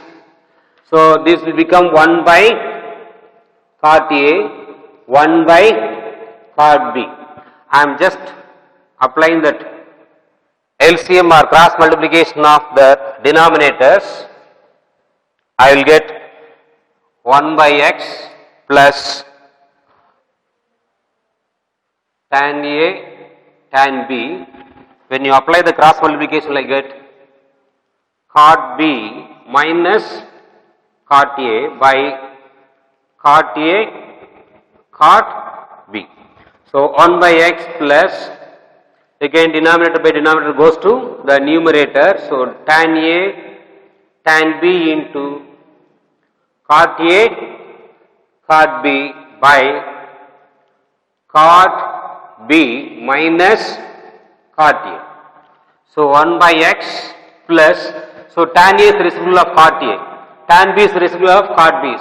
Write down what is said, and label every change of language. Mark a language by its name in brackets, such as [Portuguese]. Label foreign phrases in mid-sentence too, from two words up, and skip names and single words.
[English] So this will become 1 by cot A, 1 by cot B. I am just applying that LCM or cross multiplication of the denominators. I will get 1 by X plus tan A tan B. When you apply the cross multiplication, I get cot B minus cot A by cot A cot B. So 1 by X plus, again denominator by denominator goes to the numerator. So tan A tan B into cot A cot B by cot B minus cot A. So 1 by X plus, so tan A is the reciprocal of cot A, tan B is the reciprocal of cot B.